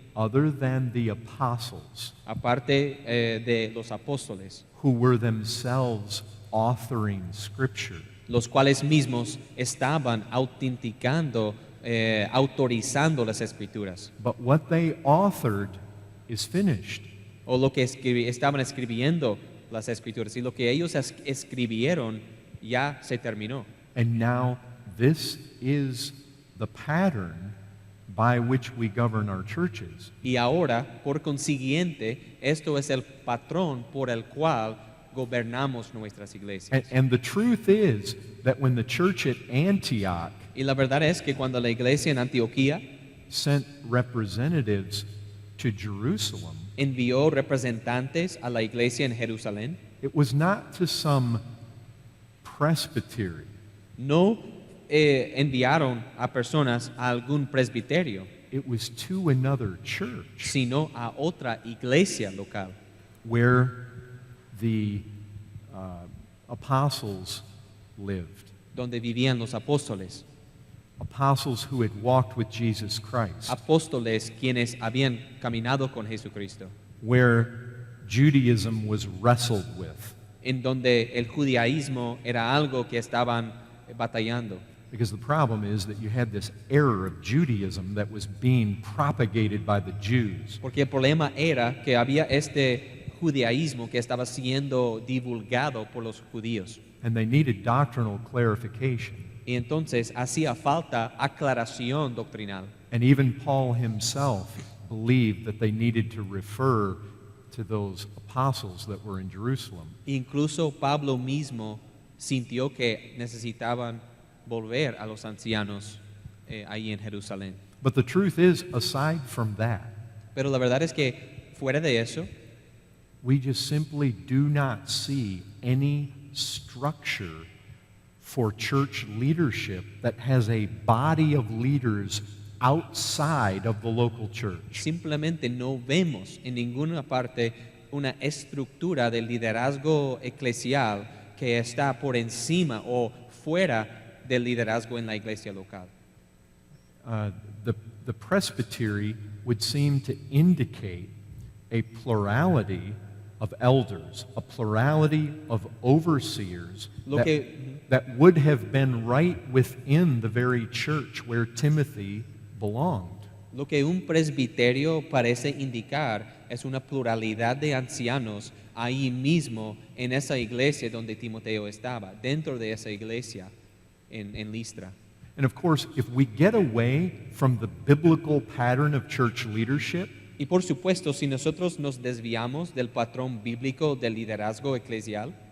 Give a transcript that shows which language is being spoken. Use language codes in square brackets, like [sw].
[en] other than the apostles [es] aparte de los apóstoles, [en] who were themselves authoring scripture, [es] los cuales mismos estaban autenticando, autorizando las escrituras, [en] but what they authored is finished. [es] o lo que estaban escribiendo las escrituras, y lo que ellos escribieron ya se terminó. [en] And now this is the pattern by which we govern our churches. [es] Y ahora, por consiguiente, esto es el patrón por el cual gobernamos nuestras iglesias. [en] And the truth is that when the church at Antioch [es] Y la verdad es que cuando la iglesia en Antioquía [en] sent representatives to Jerusalem, [es] envió representantes a la iglesia en Jerusalén, [en] it was not to some presbytery. [es] no enviaron a personas a algún presbiterio, [en] It was to another church [es] sino a otra iglesia local, [en] where the apostles lived. [es] donde vivían los apóstoles, [en] Apostles who had walked with Jesus Christ, [es] apóstoles quienes habían caminado con Jesucristo, [en] where Judaism was wrestled with. [es] en donde el judaísmo era algo que estaban batallando. [en] Because the problem is that you had this error of Judaism that was being propagated by the Jews. [es] Porque el problema era que había este judaísmo que estaba siendo divulgado por los judíos. [en] And they needed doctrinal clarification. [es] Y entonces hacía falta aclaración doctrinal. [en] And even Paul himself believed that they needed to refer to those apostles that were in Jerusalem. [es] Incluso Pablo mismo sintió que necesitaban volver a los ancianos ahí en Jerusalén. [en] But the truth is, aside from that, [es] Pero la verdad es que fuera de eso, [en] we just simply do not see any structure for church leadership that has a body of leaders outside of the local church. [es] simplemente no vemos en ninguna parte una estructura de liderazgo eclesial que está por encima o fuera del liderazgo en la iglesia local. [en] The presbytery would seem to indicate a plurality of elders, a plurality of overseers [es] Lo que- [en] that would have been right within the very church where Timothy belonged. [es] Lo que un presbiterio parece indicar es una pluralidad de ancianos ahí mismo en esa iglesia donde Timoteo estaba, dentro de esa iglesia en Listra. [en] And of course, if we get away from the biblical pattern of church leadership, [es] Y por supuesto, si nosotros nos desviamos del patrón bíblico del liderazgo eclesial,